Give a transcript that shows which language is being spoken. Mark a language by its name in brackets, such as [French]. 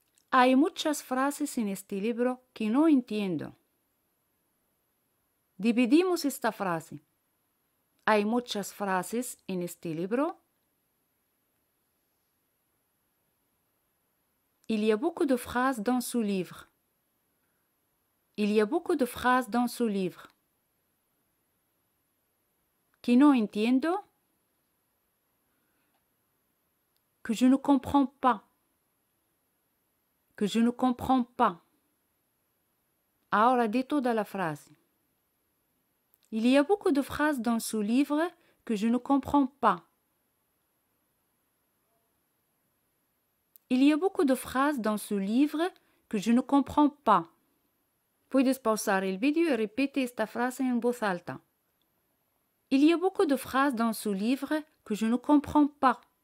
[Spanish] Hay muchas frases en este libro que no entiendo. Dividimos esta frase. Hay muchas frases en este libro. [French] Il y a beaucoup de phrases dans ce livre. Il y a beaucoup de phrases dans ce livre. [Spanish] Que no entiendo. [French] Que je ne comprends pas. Que je ne comprends pas. [Spanish] Ahora di toda la frase. [French] Il y a beaucoup de phrases dans ce livre que je ne comprends pas. Il y a beaucoup de phrases dans ce livre que je ne comprends pas. [Spanish] Puedes pausar el vídeo y repite esta frase en voz alta. [French] Il y a beaucoup de phrases dans ce livre que je ne comprends pas.